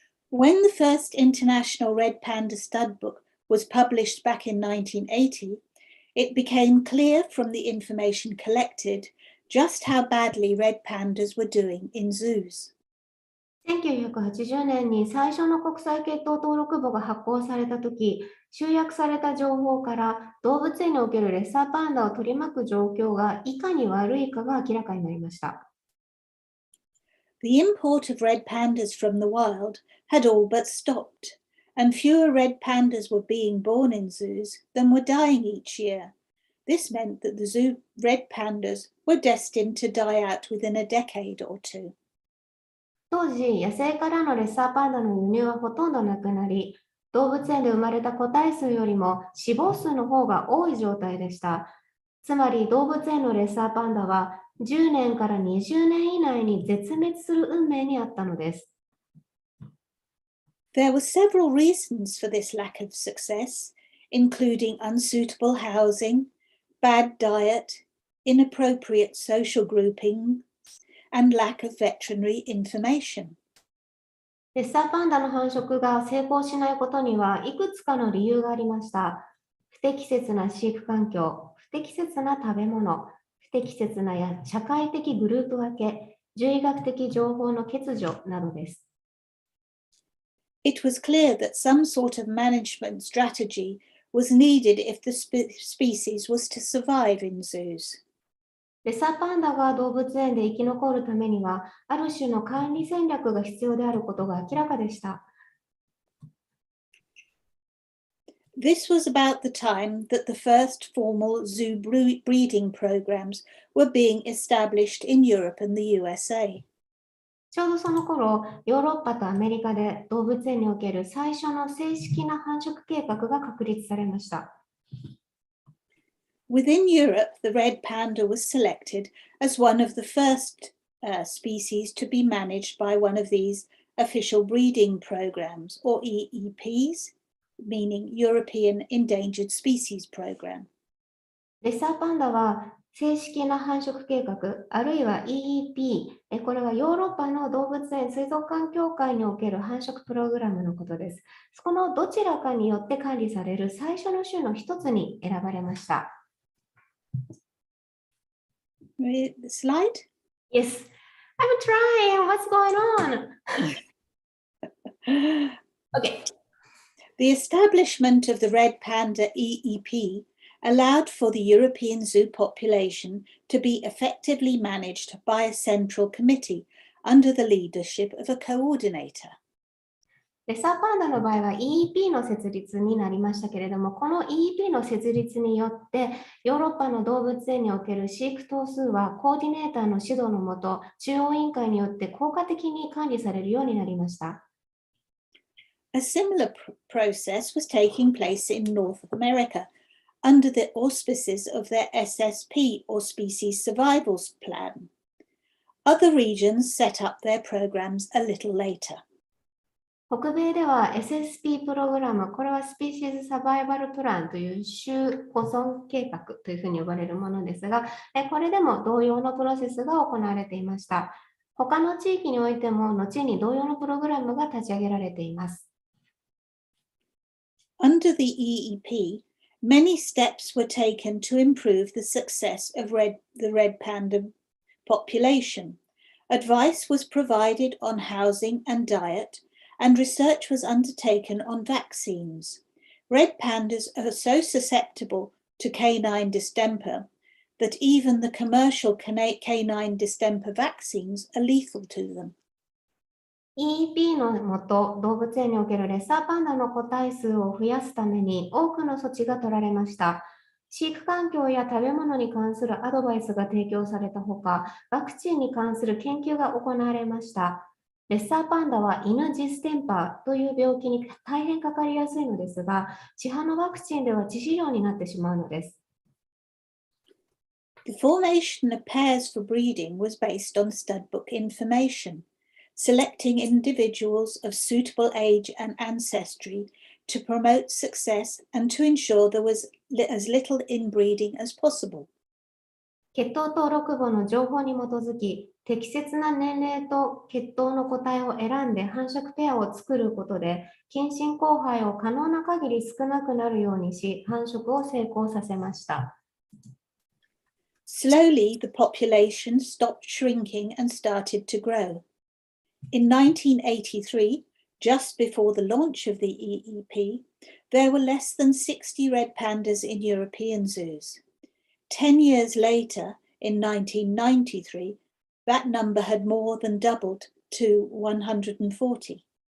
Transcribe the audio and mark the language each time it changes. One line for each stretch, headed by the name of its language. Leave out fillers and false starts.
English: When the first International Red Panda Stud Book was published back in 1980, it became clear from the information collected just how badly red pandas were doing in zoos.
Japanese: 1980年に最初の国際血統登録簿が発行されたとき、集約された情報から動物園におけるレッサーパンダを取り巻く状況がいかに悪いかが明らかになりました。
English: The import of red pandas from the wild had all but stopped, and fewer red pandas were being born in zoos than were dying each year. This meant that the zoo red pandas were destined to die out within a decade or two.
Japanese: 当時、野生からのレッサーパンダの輸入はほとんどなくなり、動物園で生まれた個体数よりも死亡数の方が多い状態でした。つまり動物園のレッサーパンダは10年から20年以内に絶滅する運命にあったのです。
English: There were several reasons for this lack of success, including unsuitable housing, bad diet, inappropriate social grouping, and lack of veterinary information.
Japanese: レッサーパンダの繁殖が成功しないことにはいくつかの理由がありました。不適切な飼育環境、不適切な食べ物、不適切な社会的グループ分け、獣医学的情報の欠如などです。
English: It was clear that some sort of management strategy was needed if the species was to survive in zoos.
Japanese: レッサーパンダが動物園で生き残るためには、ある種の管理戦略が必要であることが明らかでした。
English: This was about the time that the first formal zoo breeding programs were being established in Europe and the USA.
Japanese: ちょうどその頃、ヨーロッパとアメリカで動物園における最初の正式な繁殖計画が確立されました。
English: Within Europe, the red panda was selected as one of the first species to be managed by one of these official breeding programs, or EEPs, meaning European Endangered Species Program.
Japanese: レッサーパンダは正式な繁殖計画、あるいは EEP、これはヨーロッパの動物園水族館協会における繁殖プログラムのことです。このどちらかによって管理される最初の種の一つに選ばれました。
English: The slide? Yes, I'm trying. What's going on? Okay. The establishment of the red panda EEP allowed for the European zoo population to be effectively managed by a central committee under the leadership of a coordinator.
Japanese: レッサーパンダの場合は EEP の設立になりましたけれども、この EEP の設立によってヨーロッパの動物園における飼育頭数はコーディネーターの指導のもと、中央委員会によって効果的に管理されるようになりました。
English: A similar process was taking place in North America under the auspices of their SSP, or Species Survival Plan. Other regions set up their programs a little later.
Japanese: 北米では SSP プログラム、これはスピーシーズサバイバルプランという種保存計画というふうに呼ばれるものですが、これでも同様のプロセスが行われていました。他の地域においても後に同様のプログラムが立ち上げられています。
English: Under the EEP, many steps were taken to improve the success of the red panda population. Advice was provided on housing and diet, and research was undertaken on vaccines. Red pandas are so susceptible to canine distemper that even the commercial canine distemper vaccines are lethal to them.
Japanese: EEP のもと、動物園におけるレッサーパンダの個体数を増やすために多くの措置が取られました。飼育環境や食べ物に関するアドバイスが提供されたほか、ワクチンに関する研究が行われました。レッサーパンダは犬ジステンパーという病気に大変かかりやすいのですが、市販のワクチンでは致死量になってしまうのです。
English: The formation of pairs for breeding was based on studbook information, selecting individuals of suitable age and ancestry to promote success and to ensure there was as little inbreeding as possible.
Japanese: 血統登録簿の情報に基づき、適切な年齢と血統の個体を選んで繁殖ペアを作ることで、近親交配を可能な限り少なくなるようにし、繁殖を成功させました。
English: Slowly, the population stopped shrinking and started to grow. In 1983, just before the launch of the EEP, there were less than 60 red pandas in European zoos. 10 years later, in 1993, that number had more than doubled to 140.